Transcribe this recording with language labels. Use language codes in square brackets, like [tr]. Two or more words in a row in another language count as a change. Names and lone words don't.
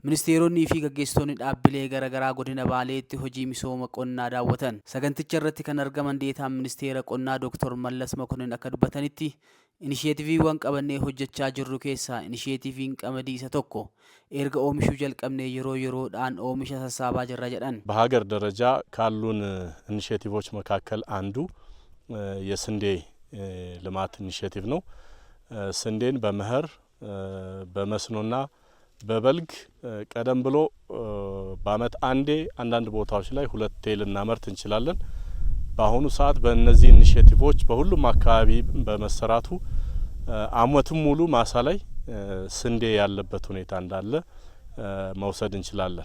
[om] Ministeeronni fi gaggeessitoonni dhaabbilee garaagaraa godina Baaleetti hojii misooma qonnaa daawwatan. Saganticha irratti kan argaman deetaan ministeera qonnaa Dr. Mallas Makonnin akka dubbatanitti inisheetiiviiwwan qabannee hojjechaa jirru keessaa inisheetiiviin qamadii isa tokko erga oomishuu jalqabnee yeroodhaan oomisha sassaabaa jirra jedhan [am] በሀገር ደረጃ ካሉን ኢኒሼቲቮች መካከል አንዱ የስንዴ ልማት ኢኒሼቲቭ ነው። ስንዴን በመኸር በመስኖና በበልግ ቀደም ብሎ በአመት አንዴ አንዳንድ ቦታዎች ላይ ሁለቴ ልናመርት እንችላለን። በአሁኑ ሰዓት በእነዚህ ኢኒሼቲቮች በሁሉም አካባቢ በመሰራቱ አመቱን ሙሉ ማሳ ላይ ስንዴ ያለበት ሁኔታ እንዳለ መውሰድ እንችላለን።